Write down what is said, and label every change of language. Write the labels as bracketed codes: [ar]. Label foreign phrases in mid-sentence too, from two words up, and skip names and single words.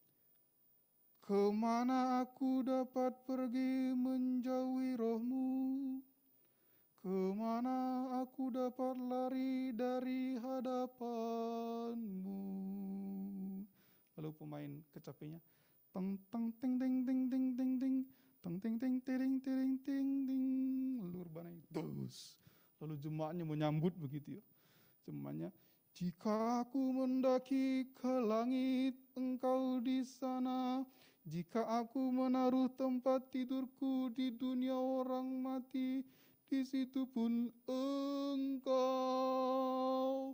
[id] Kemana aku dapat pergi menjauhi rohmu? Kemana aku dapat lari dari hadapanmu? Lalu pemain kecapinya, teng teng ting ting ting ting ting ting, teng ting ting ting ting ting ting, lalu rebana terus. Lalu jemaatnya menyambut begitu ya. Jemaatnya, jika aku mendaki ke langit, engkau di sana. Jika aku menaruh tempat tidurku di dunia orang mati, di situ pun engkau.